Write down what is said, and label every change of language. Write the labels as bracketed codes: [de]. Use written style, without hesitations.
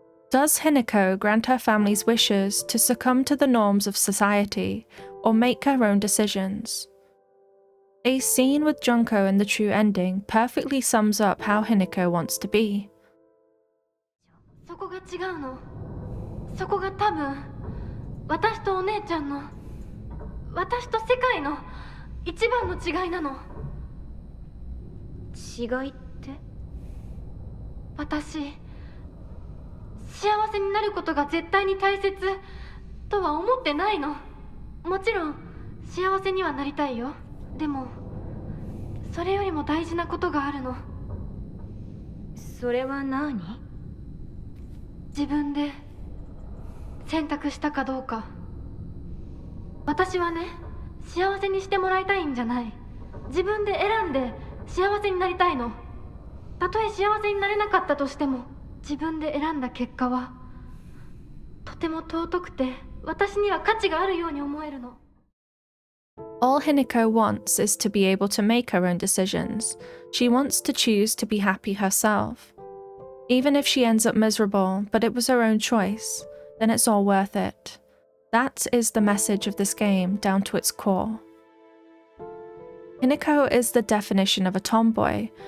[en] Does Hinako grant her family's wishes to succumb to the norms of society, or make her own decisions? A scene with Junko in the true ending perfectly sums up how Hinako wants to be. [ja] そこが違うの。そこが多分私とお姉ちゃんの、私と世界の一番の違いなの。違いって？私、幸せになることが絶対に大切とは思ってないの。もちろん幸せにはなりたいよ。でもそれよりも大事なことがあるの。それは何？自分で選択したかどうか。私はね、幸せにしてもらいたいんじゃない。自分で選んで幸せになりたいの。たとえ幸せになれなかったとしても、自分で選んだ結果はとても尊くて、私には価値があるように思えるの。 [en] All Hinako wants is to be able to make her own decisions. She wants to choose to be happy herself. Even if she ends up miserable, but it was her own choice, then it's all worth it. That is the message of this game down to its core. Hinako is the definition of a tomboy.